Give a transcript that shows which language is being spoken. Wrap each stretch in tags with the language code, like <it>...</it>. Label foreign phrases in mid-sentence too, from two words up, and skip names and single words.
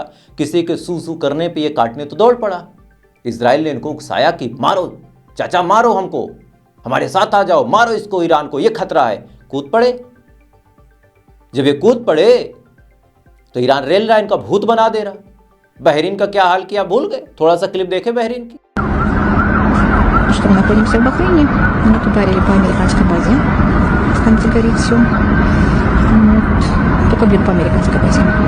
<hi>किसी के सू करने पे ये काटने तो दौड़ पड़ा। इजराइल ने इनको उकसाया कि मारो चाचा, मारो हमको, हमारे साथ आ जाओ, मारो इसको, ईरान को, ये खतरा है। कूद पड़े। जब ये कूद पड़े तो ईरान रेल लाइन का भूत बना दे रहा। बहरीन का क्या हाल किया भूल गए। थोड़ा सा क्लिप देखें बहरीन की।</hi> <ru>Что мы находимся в Бахрейне, мы ударили по американской базе, там где горит все. Вот. Только, по американской базе.</ru>